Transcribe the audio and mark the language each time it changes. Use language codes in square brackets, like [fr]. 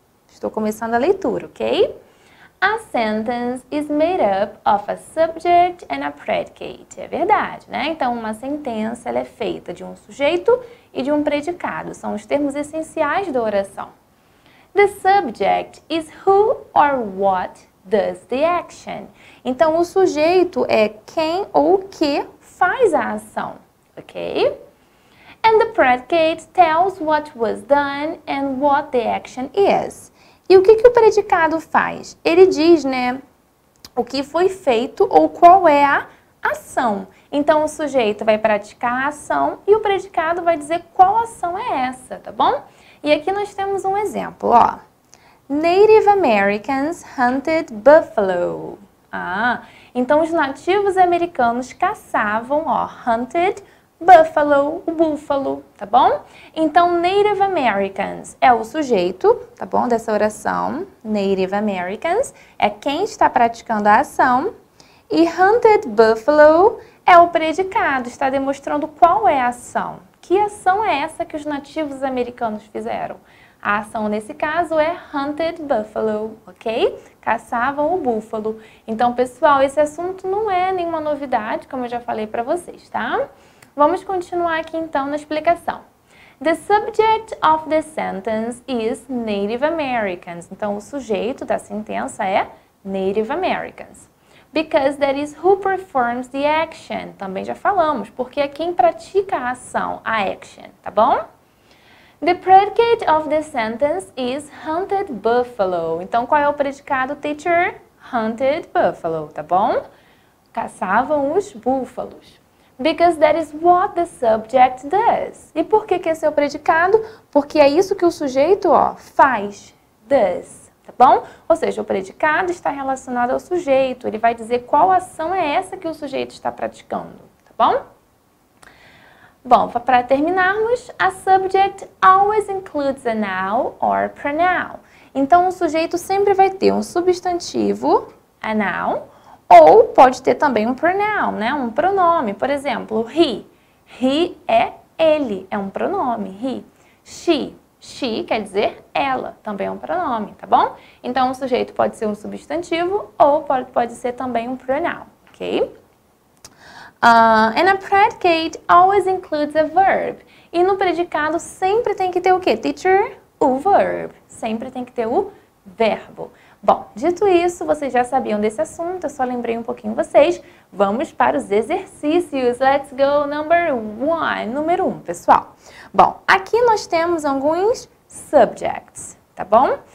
[pt] Estou começando a leitura, ok? [en] A sentence is made up of a subject and a predicate. [pt] É verdade, né? Então, uma sentença ela é feita de um sujeito e de um predicado. São os termos essenciais da oração. [en] The subject is who or what does the action. [pt] Então, o sujeito é quem ou que faz a ação, ok? [en] And the predicate tells what was done and what the action is. [pt] E o que o predicado faz? Ele diz, né, o que foi feito ou qual é a ação. Então, o sujeito vai praticar a ação e o predicado vai dizer qual ação é essa, tá bom? E aqui nós temos um exemplo, ó. [en] Native Americans hunted buffalo. [pt] Então os nativos americanos caçavam, ó, [en] hunted buffalo, [pt] o búfalo, tá bom? Então Native Americans é o sujeito, tá bom, dessa oração. Native Americans é quem está praticando a ação. E hunted buffalo é o predicado, está demonstrando qual é a ação. Que ação é essa que os nativos americanos fizeram? A ação nesse caso é [en] hunted buffalo, [pt] ok? Caçavam o búfalo. Então, pessoal, esse assunto não é nenhuma novidade, como eu já falei para vocês, tá? Vamos continuar aqui então na explicação. [en] The subject of the sentence is Native Americans. [pt] Então, o sujeito da sentença é Native Americans. [en] Because that is who performs the action. [pt] Também já falamos, porque é quem pratica a ação, a action, tá bom? [en] The predicate of the sentence is hunted buffalo. [pt] Então, qual é o predicado, teacher? [en] Hunted buffalo, [pt] tá bom? Caçavam os búfalos. [en] Because that is what the subject does. [pt] E por que esse é o predicado? Porque é isso que o sujeito, ó, faz. Does. Tá bom? Ou seja, o predicado está relacionado ao sujeito. Ele vai dizer qual ação é essa que o sujeito está praticando. Tá bom? Bom, para terminarmos, [en] a subject always includes a noun or pronoun. [pt] Então, o sujeito sempre vai ter um substantivo, a noun, ou pode ter também um pronoun, né? Um pronome. Por exemplo, he. He é ele, é um pronome, he. She. She quer dizer ela, também é um pronome, tá bom? Então, o sujeito pode ser um substantivo ou pode ser também um pronoun, ok? [en] And a predicate always includes a verb. [pt] E no predicado sempre tem que ter o quê? Teacher? O verb. Sempre tem que ter o verbo. Bom, dito isso, vocês já sabiam desse assunto, eu só lembrei um pouquinho vocês. Vamos para os exercícios. [en] Let's go, number 1. [pt] Número 1, pessoal. Bom, aqui nós temos alguns subjects, tá bom?